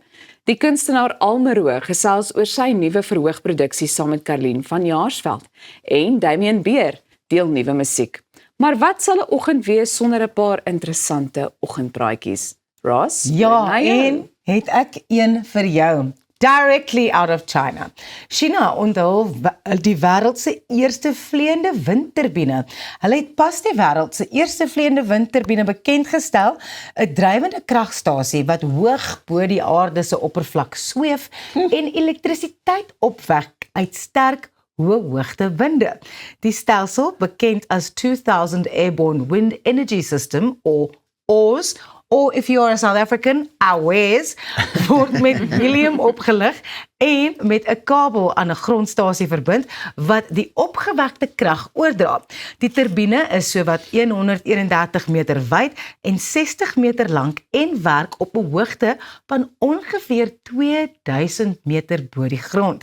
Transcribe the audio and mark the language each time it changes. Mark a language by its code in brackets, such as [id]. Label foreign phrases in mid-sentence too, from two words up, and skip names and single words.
[af] Die kunstenaar Almero gesels oor sy nuwe verhoogproduksie saam met Karlien van Jaarsveld en Damian Beer deel nuwe musiek. Maar wat sal 'n oggend wees sonder 'n paar interessante oggendpraatjies? Ross? Ja, na jou. en het ek een vir jou. [en] Directly out of China. [af] China onthul die wêreld se eerste vleiende windturbine. Hulle het pas die wêreld se eerste vleiende windturbine bekend gestel, 'n drywende kragstasie wat hoog bo die aarde se oppervlak sweef en elektrisiteit opwek uit sterk hoë hoogte winde. Die stelsel, bekend as [en] 2000 Airborne Wind Energy System or AWS, or if you are a South African, AWS, [af] word met helium opgelig en met 'n kabel aan 'n grondstasie verbind wat die opgewekte krag oordra. Die turbine is sowat 131 meter wyd en 60 meter lank en werk op 'n hoogte van ongeveer 2000 meter bo die grond.